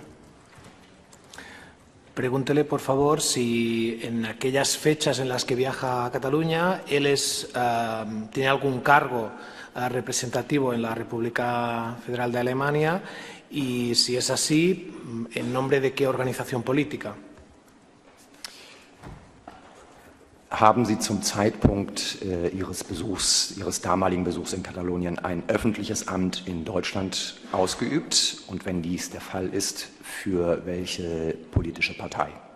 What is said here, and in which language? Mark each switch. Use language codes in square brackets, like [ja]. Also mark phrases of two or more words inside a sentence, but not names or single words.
[es] Pregúntele, por favor, si en aquellas fechas en las que viaja a Cataluña él tiene algún cargo representativo en la República Federal de Alemania y, si es así, ¿en nombre de qué organización política? [de] Haben Sie zum Zeitpunkt Ihres damaligen Besuchs in Katalonien ein öffentliches Amt in Deutschland ausgeübt? Und wenn dies der Fall ist, für welche politische Partei?